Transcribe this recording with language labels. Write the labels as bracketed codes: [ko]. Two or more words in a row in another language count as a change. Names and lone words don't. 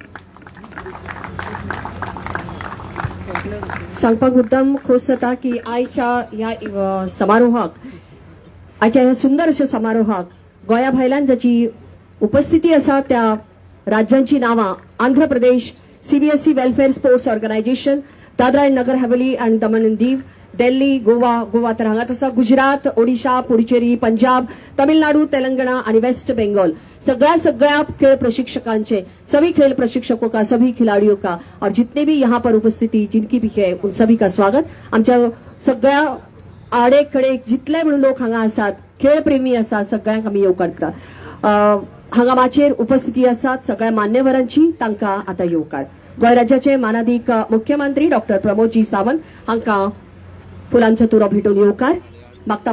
[kok] सांगपाक मुद्दाम खोस जाता की आयच्या ह्या समारोहाक आयच्या ह्या सुंदर अशा समारोहाक गोंया भायल्यान जाची उपस्थिती आसा त्या राज्यांची नावां आंध्र प्रदेश CBSE वेलफेअर स्पोर्ट्स ऑर्गनायझेशन, दादरा अँड नगर हवेली अँड दमन अँड दीव, दिल्ली, गोवा तर हांगाच आसा, गुजरात, ओडिशा, पुडुचेरी, पंजाब, तमिळनाडू, तेलंगणा आणि वेस्ट बंगाल। सगळ्या खेल प्रशिक्षकांचे [hi] सभी खेल प्रशिक्षकों का सभी खिलाड़ियों का और जितने भी यहाँ पर उपस्थिति जिनकी भी है उन सभी का स्वागत। [kok] आमच्या सगळ्या आडे खडे जितले म्हणून लोक हांगा आसात खेळ प्रेमी आसात सगळ्यांक आमी येवकार करतात। हांगा माचेर उपस्थिती आसात सगळ्या मान्यवरांची तांकां आता येवकार। गोंय राज्याचे मानाधीक मुख्यमंत्री डॉक्टर प्रमोदजी सावंत हांकां फुलांचो तुरो भेटून येवकार मागता।